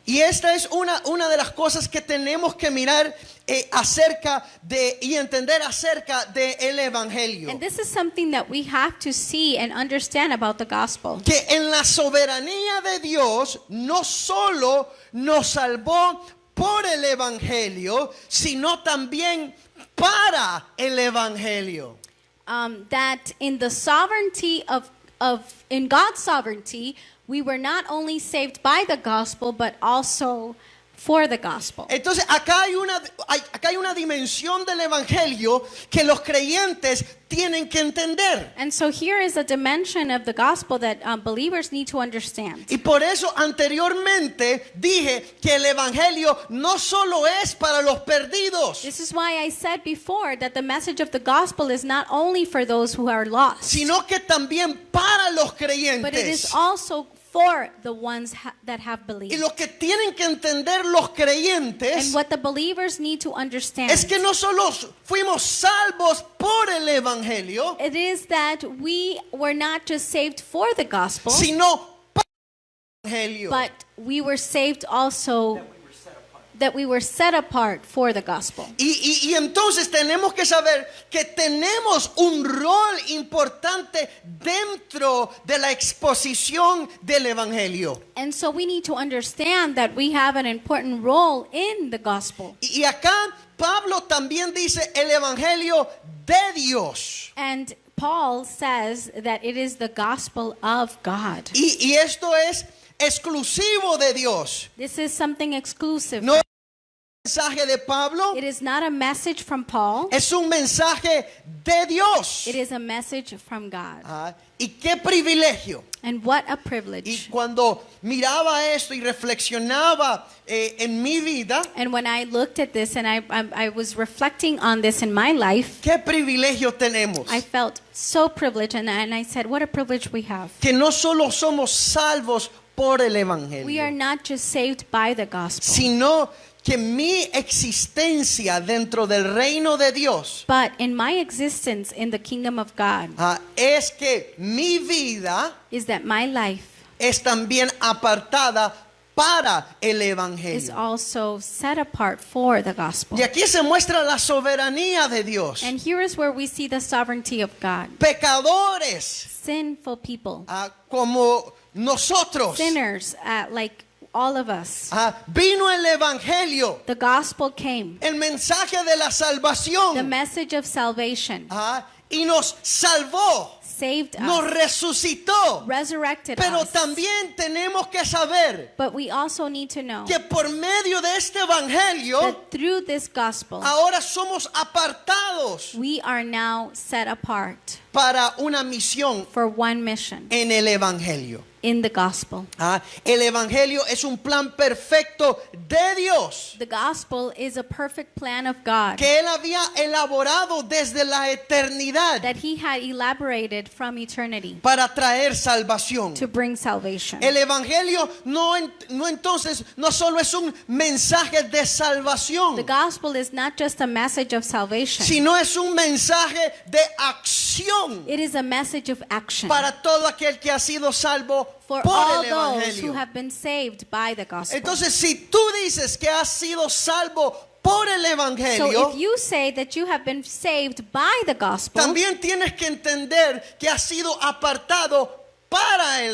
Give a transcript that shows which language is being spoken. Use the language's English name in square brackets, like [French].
[Spanish] Y esta es una de las cosas que tenemos que mirar acerca de y entender acerca del evangelio. [English] And this is something that we have to see and understand about the gospel. [Spanish] Que en la soberanía de Dios no solo nos salvó por el evangelio, sino también para el evangelio. [English] That in the sovereignty in God's sovereignty, we were not only saved by the gospel, but also for the gospel. [Spanish] Entonces acá hay una dimensión del evangelio que los creyentes tienen que entender. [English] And so here is a dimension of the gospel that believers need to understand. [Spanish] Y por eso anteriormente dije que el evangelio no solo es para los perdidos, [English] This is why I said before that the message of the gospel is not only for those who are lost, [Spanish] sino que también para los [English] but it is [Spanish] creyentes. [English] also for the ones that have [Spanish] Y [English] believed. [Spanish] lo que tienen que entender los creyentes [English] And what the believers need to understand [Spanish] es que no solo fuimos salvos por el evangelio, [English] it is that we were not just saved for the gospel, [Spanish] sino para el evangelio. [English] but we were saved also that we were set apart for the gospel. [Spanish] Y entonces tenemos que saber que tenemos un rol importante dentro de la exposición del evangelio. [English] And so we need to understand that we have an important role in the gospel. [Spanish] Y acá Pablo también dice el evangelio de Dios. [English] And Paul says that it is the gospel of God. [Spanish] Y esto es exclusivo de Dios. [English] This is something exclusive. [Spanish] No es un mensaje de Pablo, [English] It is not a message from Paul. [Spanish] es un mensaje de Dios. [English] It is a message from God. [Spanish] Y qué privilegio. [English] And what a [Spanish] Y [English] privilege. [Spanish] cuando miraba esto y reflexionaba en mi vida, [English] And when I looked at this and I was reflecting on this in my life, [Spanish] qué privilegio tenemos. [English] I felt so privileged, and I said, what a privilege we have. [Spanish] Que no solo somos salvos por el [English] We are [Spanish] evangelio, [English] not just saved by the gospel, [Spanish] sino que mi existencia dentro del reino de Dios [English] but in my existence in the kingdom of God [Spanish] es que mi vida [English] is that my life [Spanish] es también apartada para el [English] is [Spanish] evangelio. [English] also set apart for the gospel. [Spanish] Y aquí se muestra la soberanía de Dios. [English] And here is where we see the sovereignty of God. [Spanish] Pecadores [English] Sinful people, [Spanish] como nosotros. [English] sinners, like all of us. [Spanish] Vino el evangelio, [English] The gospel came, [Spanish] el mensaje de la [English] the [Spanish] salvación, [English] message of salvation, [Spanish] y nos salvó, [English] saved [Spanish] nos [English] us, [Spanish] resucitó. [English] resurrected [Spanish] Pero [English] us. [Spanish] también tenemos que saber [English] But we also need to know [Spanish] que por medio de este evangelio [English] that through this gospel, [Spanish] ahora somos apartados [English] we are now set apart [Spanish] para una misión [English] for one mission [Spanish] en el evangelio. [English] in the gospel. [Spanish] El evangelio es un plan perfecto de Dios [English] The gospel is a perfect plan of God [Spanish] que él había elaborado desde la eternidad [English] that he had elaborated from eternity [Spanish] para traer salvación. [English] to bring salvation. [Spanish] El evangelio no entonces no solo es un mensaje de [English] The [Spanish] salvación, [English] gospel is not just a message of salvation. [Spanish] sino es un mensaje de acción [English] It is a message of action [Spanish] para todo aquel que ha sido salvo [English] for [Spanish] por [English] all [Spanish] el [English] those who [Spanish] evangelio. [English] have been saved by the gospel. [Spanish] Entonces, si tú dices que has sido salvo por el [English] So [Spanish] evangelio, [English] if you say that you have been saved by the gospel, [Spanish] también tienes que entender que has sido apartado para el